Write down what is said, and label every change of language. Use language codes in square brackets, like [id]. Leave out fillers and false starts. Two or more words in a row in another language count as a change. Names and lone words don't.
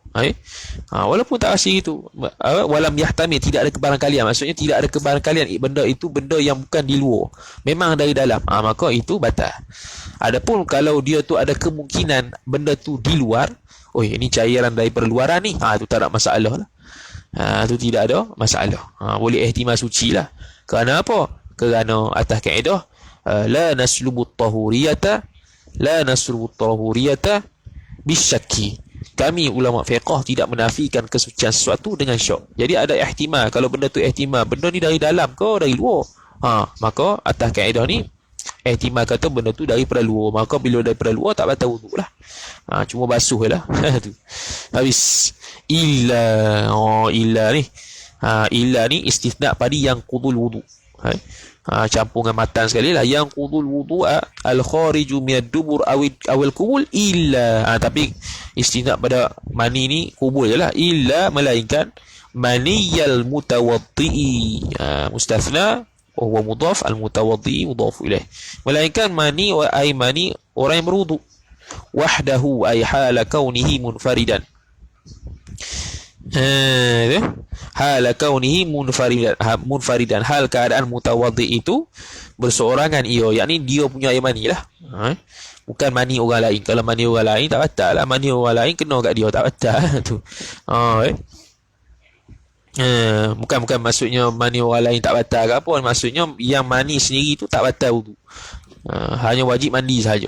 [ms] Walaupun tak pasti itu, [ar] ولم يحتمل, [ms] tidak ada kebarangkalian, maksudnya tidak ada kebarangkalian benda itu benda yang bukan di luar, memang dari dalam, maka itu batal. Adapun kalau dia tu ada kemungkinan benda tu di luar, ini cairan daripada luaran ni, tu tak ada masalah lah. Itu tidak ada masalah. Boleh ihtimal suci lah. Kerana apa? Kerana atas kaedah [ar] لا نسلب الطهورية بالشك. [ms] Kami ulama fiqh tidak menafikan kesucian sesuatu dengan syak. Jadi ada ihtimal, kalau benda tu ihtimal benda ni dari dalam ke dari luar, maka atas kaedah ni ihtimal kata benda tu daripada luar, maka bila daripada luar tak batal wuduk lah. Cuma basuh lah. Tu habis. Illa ni illa ni istisna pada yang qudul wuduk. Campur dengan matan sekali lah, yang qudul wuduk [ar] الخارج من الدبر أو القبل [ms] illa. Tapi istisna pada mani ni kubul je lah, illa melainkan [ar] منيّ المتوضئ. مستثنى هو مضاف، المتوضئ مضاف إليه, [ms] melainkan mani ay mani orang yang berwuduk, [ar] وحده أي حال كونه منفردا. حال كونه منفردا, [ms] hal keadaan mutawaddi itu berseorangan ia, yakni dia punya air mani lah, bukan mani orang lain. Kalau mani orang lain tak batal lah, mani orang lain kena kat dia tak batal tu. Bukan maksudnya mani orang lain tak batal ke apa, maksudnya yang mani sendiri tu tak batal wudu, hanya wajib mandi sahaja.